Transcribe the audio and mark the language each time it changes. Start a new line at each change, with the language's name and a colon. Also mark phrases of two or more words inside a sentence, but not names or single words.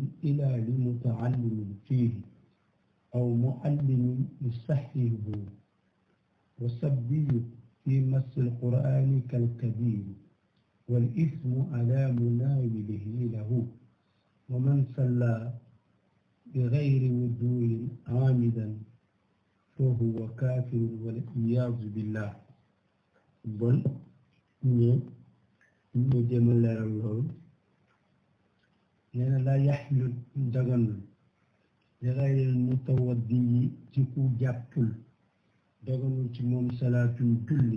Arabic: إلا لمتعلم فيه أو معلم يصححه والسبي في مس القرآن كالكبير والإثم على مناوله له ومن صلى بغير وضوء عامدا فهو كافر والعياذ بالله bon
Wolof: ñu jéem a leeral loolu nee na
Arabic: لا يحل
Wolof: daganul
Arabic: لغير المتوضئ
Wolof: yi ci ku jàppul daganul ci moom salaatul julli